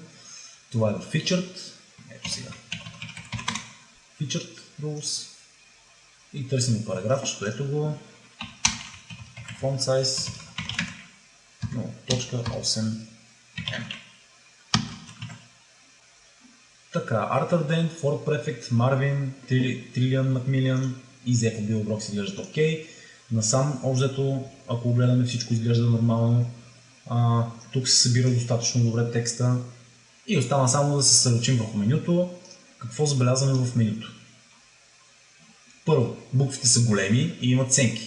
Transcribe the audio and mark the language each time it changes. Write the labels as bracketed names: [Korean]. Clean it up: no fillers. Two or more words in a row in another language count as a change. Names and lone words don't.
[Bulgarian] Това е в Featured. Ето сега. Featured Rules. И търсим параграфчето. Ето го. [English] Font size [Bulgarian] 0.8m. Така, Arthur Dent, Ford Prefect, Marvin, Trillian Macmillan и ZFOD Bibliobox изглеждат окей. Насам, обзето, ако гледаме, всичко изглежда нормално. Тук се събира достатъчно добре текста. И остава само да се съсредоточим върху менюто. Какво забелязваме в менюто? Първо, буквите са големи и имат сенки.